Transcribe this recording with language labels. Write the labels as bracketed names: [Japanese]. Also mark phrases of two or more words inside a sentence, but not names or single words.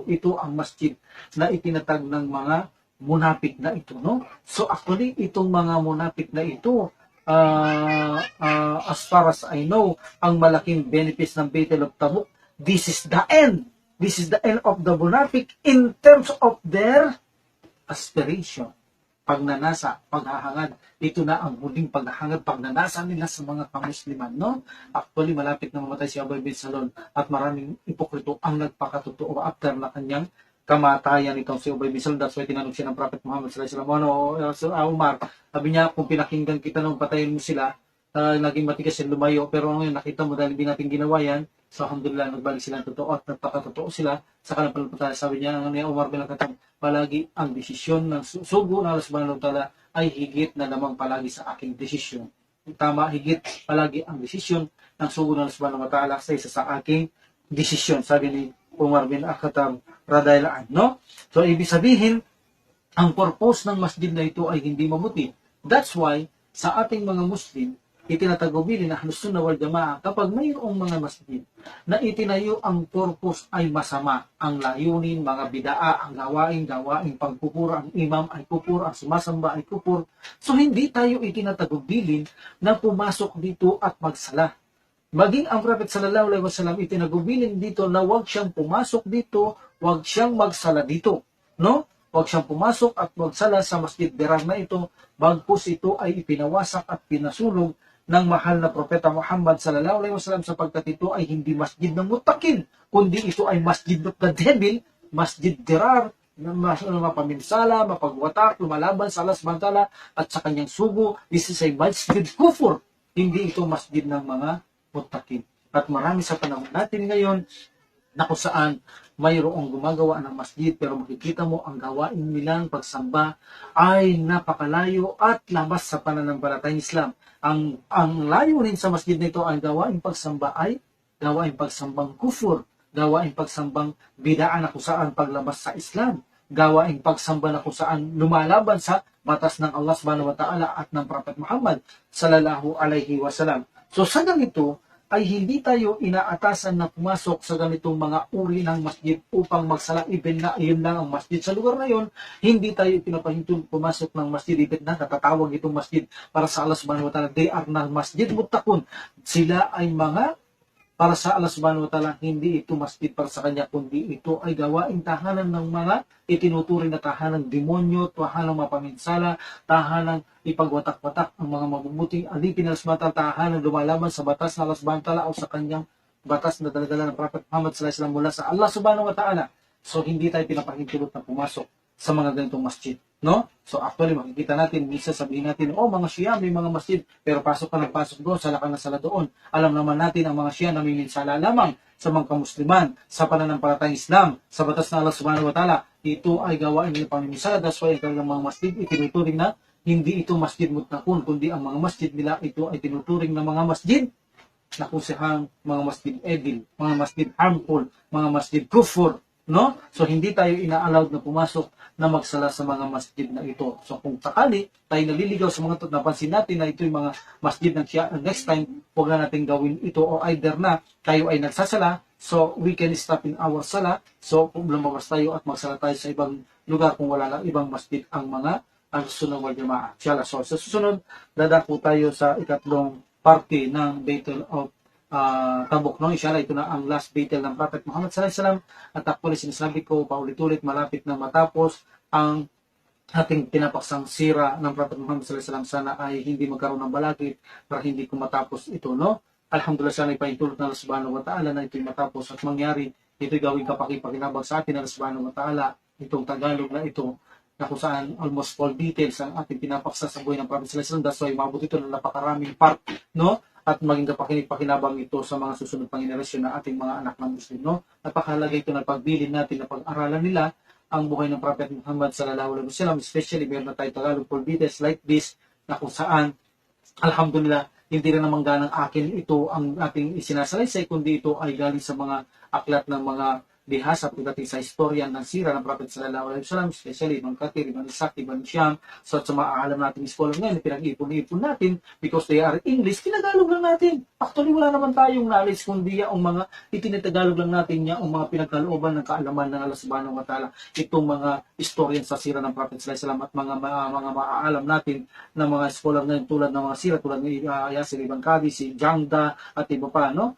[Filipino] Ito ang masjid na itinatag ng mga munafik na ito, no? [English] So actually, [Filipino] itong mga munafik na ito, [English] as far as I know, [Filipino] ang malaking benefits ng Battle of Tabuk, [English] this is the end. This is the end of the munafik in terms of their aspiration. [Filipino] Pagnanasa, paghahangad. Ito na ang huling paghahangad, pagnanasa nila sa mga kamusliman, no? Actually, malapit na mamatay si Ubay bin Salul at maraming ipokrito ang nagpakatotoo after na kanyang kamatayan itong si Ubay bin Salul. [English] That's why [Filipino] tinanong siya ng Prophet Muhammad [Arabic] sallallahu alaihi wasallam, [Filipino] Umar, sabi niya, kung pinakinggan kita nung patayin mo sila, naging matigas sila lumayo, pero ngayon nakita mo dahil hindi natin ginawa yan, so alhamdulillah, nagbalik sila ng totoo at nagpakatotoo sila sa kanilang pananampalataya. Sabi niya, ni Umar bin Khattab, palagi ang desisyon ng sugo ng Allah [Arabic] subhanahu wa ta'ala [Filipino] ay higit na lamang palagi sa aking desisyon. Tama, higit palagi ang desisyon ng sugo ng Allah [Arabic] subhanahu wa ta'ala [Filipino] sa isa sa aking desisyon. Sabi ni Umar bin Khattab [Arabic] radhiyallahu anhu, [Filipino] no? So, ibig sabihin, ang purpose ng masjid na ito ay hindi mabuti. [English] That's why, [Filipino] sa ating mga Muslim, itinatagubili na [Arabic] Ahlus Sunnah wal Jamaa, [Filipino] kapag mayroong mga masjid na itinayo ang purpose ay masama, ang layunin, mga bidaa, ang gawain pagpupura, ang imam ay kupur, ang sumasamba ay kupur. So hindi tayo itinatagubilin na pumasok dito at magsala. Maging ang Prophet [Arabic] sallallahu alaihi wasallam [Filipino] itinagubilin dito na huwag siyang pumasok dito, huwag siyang magsala dito, no? Huwag siyang pumasok at magsala sa [Arabic] masjid dirar [Filipino] na ito, bagkus ito ay ipinawasak at pinasulog ng mahal na Propeta Muhammad [Arabic] sallallahu alaihi wasallam, [Filipino] sapagkat ito ay hindi masjid ng mutakin, kundi ito ay [English] masjid of the devil, [Arabic] masjid dirar, [Filipino] na mapaminsala, mapagwatak, lumalaban sa Allah [Arabic] subhanahu wa ta'ala [Filipino] at sa kanyang sugo. [English] This is a masjid kufur, [Filipino] hindi ito masjid ng mga mutakin. At marami sa panahon natin ngayon na kung saan mayroong gumagawa ng masjid, pero makikita mo ang gawain nilang pagsamba ay napakalayo at labas sa pananampalatayang Islam. Ang layunin sa masjid nito ay gawain pagsamba ay gawain pagsambang kufur, gawain pagsambang bidaan na kung saan paglabas sa Islam, gawain pagsamba na kung saan lumalaban sa batas ng Allah [Arabic] subhanahu wa ta'ala [Filipino] at ng Prophet Muhammad [Arabic] sallallahu alaihi wasallam. [Filipino] So sa ganito ay hindi tayo inaatasan na pumasok sa ganitong mga uri ng masjid upang magsala, even na iyon lang ang masjid sa lugar na yon. Hindi tayo pinapahintun pumasok ng masjid, even na natatawag itong masjid para sa Allah [Arabic] subhanahu wa ta'ala. [English] They are na [Arabic] masjid muttaqun. [Filipino] Sila ay mga para sa Allah [Arabic] subhanahu wa ta'ala, [Filipino] hindi ito masjid para sa kanya, kundi ito ay gawaing tahanan ng mga itinuturing na tahanan demonyo, tahanang mapaminsala, tahanang ipagwatak-watak ang mga mabubuting alipin na lasmatan, tahanan lumalaban sa batas na Allah [Arabic] subhanahu wa ta'ala [Filipino] o sa kanyang batas na daladala ng Prophet Muhammad [Arabic] sallallahu alaihi wasallam [Filipino] mula sa Allah [Arabic] subhanahu wa ta'ala. [Filipino] So hindi tayo pinapahintulot na pumasok sa mga ganitong masjid, no? [English] So actually [Filipino] makikita natin, minsan sabihin natin, oh mga Shia may mga masjid, pero pasok ka ng pasok doon, sala ka na sala doon. Alam naman natin ang mga Shia namiminsala lamang sa mga kamusliman, sa pananampalatayang Islam, sa batas ng Allah [Arabic] subhanahu wa ta'ala. [Filipino] Ito ay gawain ng pamiminsala. [English] That's why [Filipino] ang mga masjid itinuturing na hindi ito [Arabic] masjid muttaqun, [Filipino] kundi ang mga masjid nila ito ay tinuturing na mga masjid na kusihang mga masjid edil, mga masjid harmful, mga [Arabic] masjid kufur, [Filipino] no? So hindi tayo ina-allowed na pumasok na magsala sa mga masjid na ito. So kung sakali tayo naliligaw sa mga ito, napansin natin na ito yung mga masjid ng Shia, [English] next time [Filipino] huwag na natin gawin ito, o either na tayo ay nagsasala, [English] so we can stop in our sala, [Filipino] so kung lumabas tayo at magsala tayo sa ibang lugar kung wala lang ibang masjid ang mga Ahlussunnah wal Jamaah. Inshallah. So sa susunod, dadako tayo sa ikatlong parte ng Battle of Tabuk, no? Inshallah, ito na ang [English] last battle [Filipino] ng Prophet Muhammad [Arabic] sallallahu alaihi wasallam. [Filipino] At actually, sinasabi ko paulit-ulit, malapit na matapos ang ating pinapaksang sira ng Prophet Muhammad [Arabic] sallallahu alaihi wasallam. [Filipino] Sana ay hindi magkaroon ng balakid para hindi ko matapos ito, no? Alhamdulillah, sana ipahintulot na Allah [Arabic] subhanahu wa ta'ala [Filipino] na ito'y matapos at mangyari. Ito'y gawing kapakipakinabang sa atin ng Allah [Arabic] subhanahu wa ta'ala. [Filipino] Itong Tagalog na ito, na kung saan [English] almost all details [Filipino] ang ating pinapaksa sa buhay ng Prophet [Arabic] sallallahu alaihi wasallam. [English] That's why [Filipino] mabot ito ng napakaraming part, no? At maging kapakipakinabang ito sa mga susunod pang generasyon na ating mga anak ng Muslim, no? Napakahalaga ito na pagbilin natin na pag-aralan nila ang buhay ng Prophet Muhammad [Arabic] sallallahu alaihi wasallam, [Filipino] especially meron na tayo Tagalog [English] full details like this, [Filipino] na kung saan, alhamdulillah, hindi rin naman ganang akin ito ang ating isinasalaysay, kundi ito ay galing sa mga aklat ng mga bihasa pagdating sa istorya ng sira ng Prophet [Arabic] sallallahu alaihi wasallam, [Filipino] especially Ibn Kathir, Ibn Ishaq, Ibn Sham. So sa mga alam natin scholar ngayon, pinag-ipon-ipon natin [English] because they are English, [Filipino] tinagalog lang natin. Actually wala naman tayong knowledge kundi ang mga itinatagalog lang natin niya, ang mga pinagkalooban ng kaalaman ng Allah [Arabic] subhanahu wa ta'ala, [Filipino] itong mga istorya sa sira ng Prophet [Arabic] sallallahu alaihi wasallam [Filipino] at mga maaalam natin ng mga scholar ngayon tulad ng mga sira tulad ni Yasir Ibn Qadi, si Jangda at iba pa, no?